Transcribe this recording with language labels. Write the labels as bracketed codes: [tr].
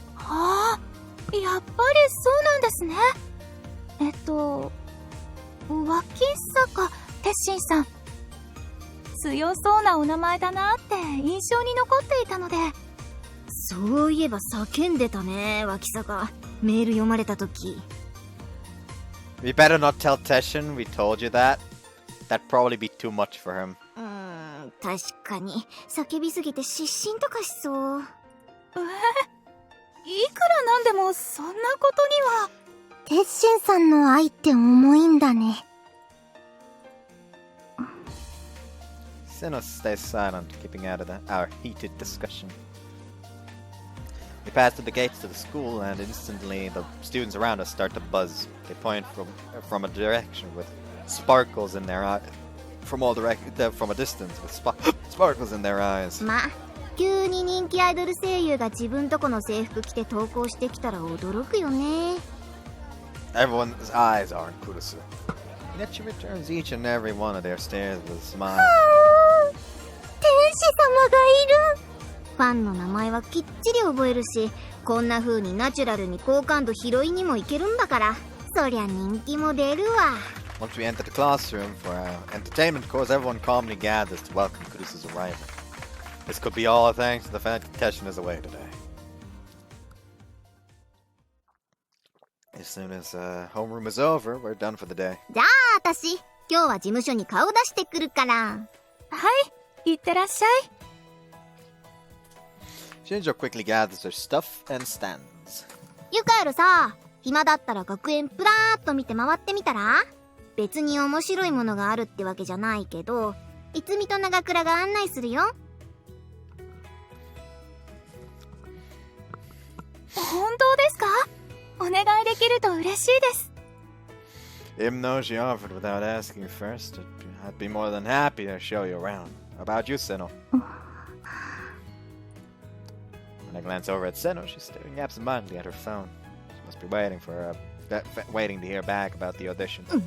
[ja] はあ、やっぱりそうなんですね。脇坂鉄心さん。強そうなお名前だなって印象に残っていたので。そういえば叫んでたね、脇坂。メール読まれた時。 [en] We better not tell Teshin we told you that. That'd probably be too much for him. [ja] 確かに叫びすぎて失神とかしそう。いくらなんでもそんなことには。テッシンさんの愛って重いんだね。 [en] Sinnoh stays silent, keeping out of our heated discussion. We pass through the gates to the school, and instantly the students around us start to buzz. They point from a direction with sparkles in their eyes. From a distance with sparkles in their eyes. [ja] ま、急に人気アイドル声優が自分とこの制服着て登校してきたら驚くよね。 [en] Everyone's eyes are on Kurusu. Yet she returns each and every one of their stares with a smile. [ja] 天使様がいる。ファンの名前はきっちり覚えるし、こんな風にナチュラルに好感度拾いにもいけるんだから、そりゃ人気も出るわ。 [en] Once we enter the classroom for our entertainment course, everyone calmly gathers to welcome Kurusu's arrival. This could be all thanks to the fact that Teshin is away today. As soon as homeroom is over, we're done for the day. [ja] じゃあ私、今日は事務所に顔出してくるから。はい、いってらっしゃい。 [en] Shinjo quickly gathers her stuff and stands. [ja] ユカエルさ、暇だったら学園プラーっと見て回ってみたら？別に面白いものがあるってわけじゃないけど、いつみと長倉が案内するよ。本当ですか？お願いできると嬉しいです。 [en] Even though she offered without asking first, I'd be more than happy to show you around. How about you, Seno? When I glance over at Seno, she's staring absentmindedly at her phone. She must be waiting waiting to hear back about the audition.